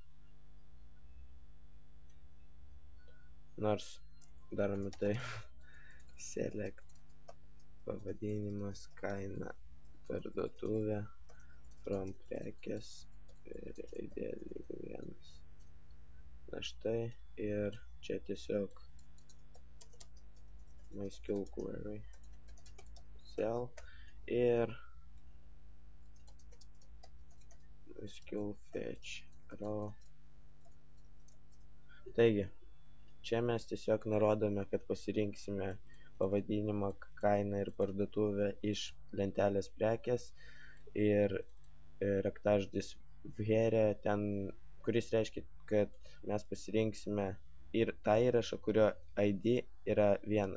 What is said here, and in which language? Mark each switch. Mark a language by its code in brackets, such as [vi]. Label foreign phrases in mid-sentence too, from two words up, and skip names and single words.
[lt] nors darome taip, select pavadinimas, kaina, parduotuvė, from prekės ir ID lygu 1. Na štai, ir čia tiesiog MySQL query, cell ir MySQL fetch row. Taigi, čia mes tiesiog nurodome, kad pasirinksime pavadinimą, kainą ir parduotuvę iš lentelės prekės ir raktažodis where ten, kuris reiškia, kad mes pasirinksime ir tą įrašą, kurio ID yra 1.